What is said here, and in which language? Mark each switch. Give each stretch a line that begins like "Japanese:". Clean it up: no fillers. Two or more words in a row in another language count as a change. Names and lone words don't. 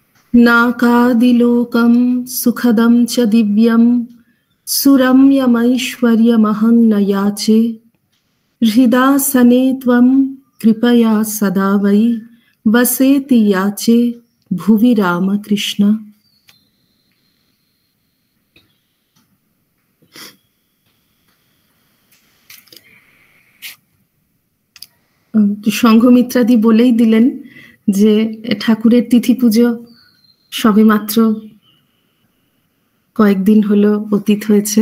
Sanskrit: नाकादिलोकं सुखदं च दिव्यं सुरम्यमैश्वर्यमहं न याचे हृदासने त्वं कृपया सदा वै वसेति याचे भुवि रामकृष्ण।
Bangla: সংঘমিত্রাদি বলেই দিলেন যে ঠাকুরের তিথি পুজো সবে মাত্র কয়েকদিন হলো অতীত হয়েছে।